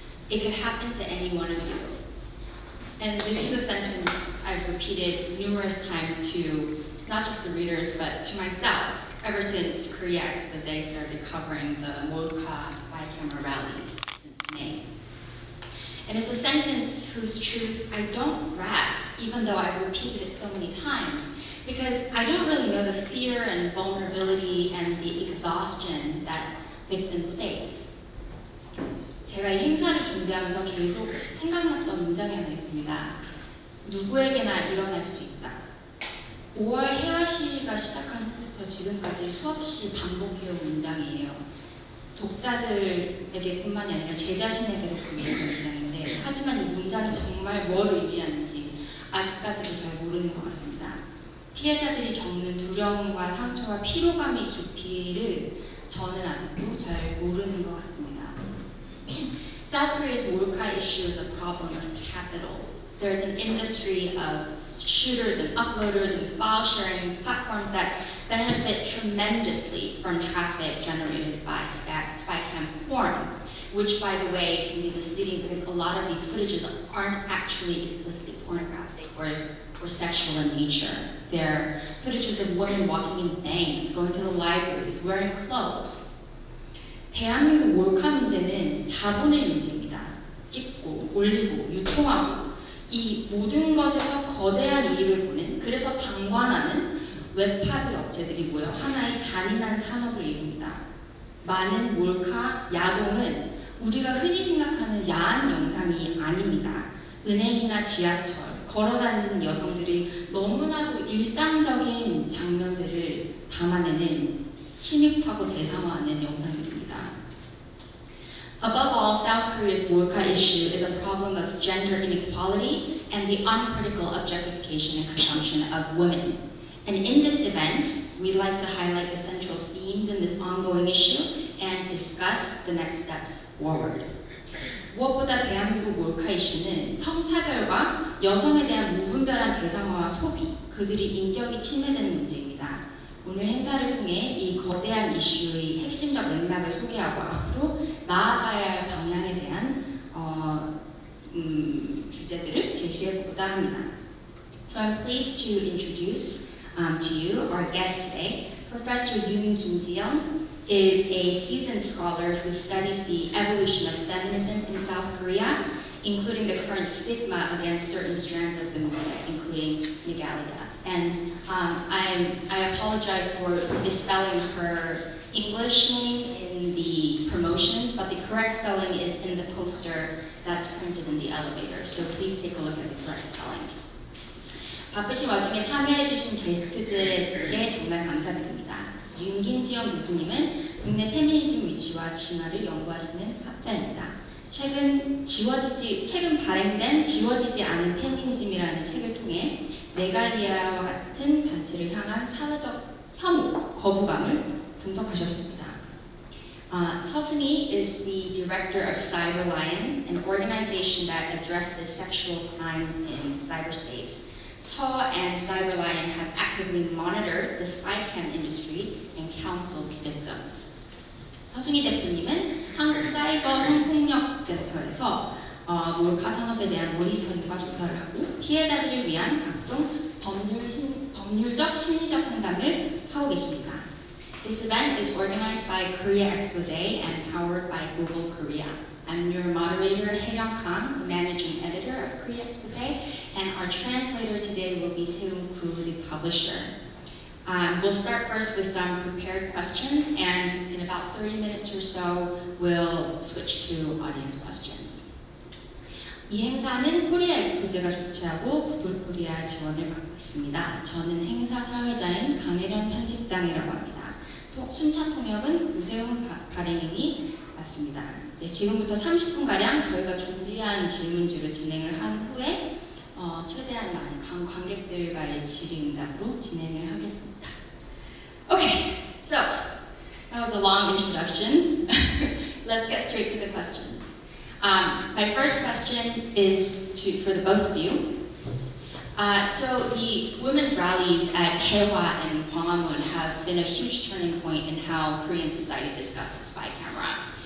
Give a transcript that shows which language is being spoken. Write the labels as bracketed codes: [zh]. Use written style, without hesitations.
[en] It could happen to any one of you. And this is a sentence I've repeated numerous times to not just the readers, but to myself ever since Korea Expose started covering the Molca spy camera rallies since May. And it's a sentence whose truth I don't grasp, even though I've repeated it so many times, because I don't really know the fear and vulnerability and the exhaustion that victims face. [ko] 제가 이 행사를 준비하면서 계속 생각났던 문장이 하나 있습니다. 누구에게나 일어날 수 있다. 5월 해화 시위가 시작한 후부터 지금까지 수없이 반복해온 문장이에요. 독자들에게 뿐만이 아니라 제 자신에게도 반복한 문장인데, 하지만 이 문장이 정말 뭘 의미하는지 아직까지도 잘 모르는 것 같습니다. 피해자들이 겪는 두려움과 상처와 피로감의 깊이를 저는 아직도 잘 모르는 것 같습니다. [en] South Korea's Molca issue is a problem of capital. There's an industry of shooters and uploaders and file sharing platforms that benefit tremendously from traffic generated by spycam porn, which, by the way, can be misleading because a lot of these footages aren't actually explicitly pornographic or sexual in nature. They're footages of women walking in banks, going to the libraries, wearing clothes. [ko] 대한민국 몰카 문제는 자본의 문제입니다. 찍고, 올리고, 유통하고 이 모든 것에서 거대한 이익을 보는, 그래서 방관하는 웹하드 업체들이 모여 하나의 잔인한 산업을 이룹니다. 많은 몰카, 야동은 우리가 흔히 생각하는 야한 영상이 아닙니다. 은행이나 지하철, 걸어다니는 여성들이 너무나도 일상적인 장면들을 담아내는 침입하고 대상화하는 영상들입니다. [en] Above all, South Korea's Molca issue is a problem of gender inequality and the uncritical objectification and consumption of women. And in this event, we'd like to highlight the central themes in this ongoing issue and discuss the next steps forward. [ko] 무엇보다 대한민국 몰카 이슈는 성차별과 여성에 대한 무분별한 대상화와 소비, 그들의 인격이 침해되는 문제입니다. 오늘 행사를 통해 이 거대한 이슈의 핵심적 맥락을 소개하고 앞으로 나아가야 할 방향에 대한 주제들을 제시해보고자 합니다. [en] So I'm pleased to introduce to you our guest today. Professor Yoon Kim-jeong is a seasoned scholar who studies the evolution of feminism in South Korea, including the current stigma against certain strands of the movement, including Nigalia. And I apologize for misspelling her English name in the promotions, but the correct spelling is in the poster that's printed in the elevator. So please take a look at the correct spelling. [ko] 바쁘신 와중에 참여해주신 게스트들에게 정말 감사드립니다. 윤김지영 교수님은 국내 페미니즘 위치와 진화를 연구하시는 학자입니다. 최근 발행된 지워지지 않은 페미니즘이라는 책을 통해 메갈리아와 같은 단체를 향한 사회적 혐오, 거부감을 분석하셨습니다. [en] 서승희 is the director of CyberLion, an organization that addresses sexual crimes in cyberspace. Saw and CyberLion have actively monitored the spycam industry and counsels victims. [ko] 서승희 대표님은 한국 사이버 성폭력 센터에서 몰카 산업에 대한 모니터링과 조사를 하고 피해자들을 위한 각종 법률적 심리적 상담을 하고 계십니다. [en] This event is organized by Korea Expose and powered by Google Korea. I'm your moderator, Hae-ryung Kang, managing editor of Korea Expose, and our translator today will be Seung Koo, the publisher. We'll start first with some prepared questions, and in about 30 minutes or so, we'll switch to audience questions. [ko] 이 행사는 코리아 엑스포제가 주최하고 구글 코리아 지원을 받고 있습니다. 저는 행사 사회자인 강혜련 편집장이라고 합니다. 순차 통역은 구세훈 발행인이 맡습니다. 지금부터 30분가량 저희가 준비한 질문지로 진행을 한 후에 최대한 많은 관객들과의 질의응답으로 진행을 하겠습니다. [en] Okay, so that was a long introduction. let's get straight to the questions. My first question is for the both of you. So the women's rallies at Haehwa and Gwanghwamun have been a huge turning point in how Korean society discusses spy camera.